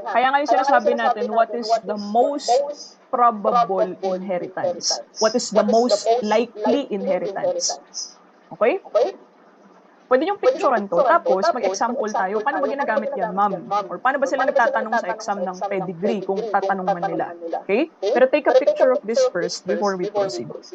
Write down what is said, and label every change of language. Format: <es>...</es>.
<tl>Kaya ngayon sinasabi natin, what is the most probable inheritance? What is the most likely inheritance? Okay? Pwede yung picturean to, tapos mag-example tayo, paano ba ginagamit yan, ma'am? Or paano ba sila nagtatanong sa exam ng pedigree kung tatanong man nila?</tl> <en>Okay? Pero take a picture of this first before we proceed.</en>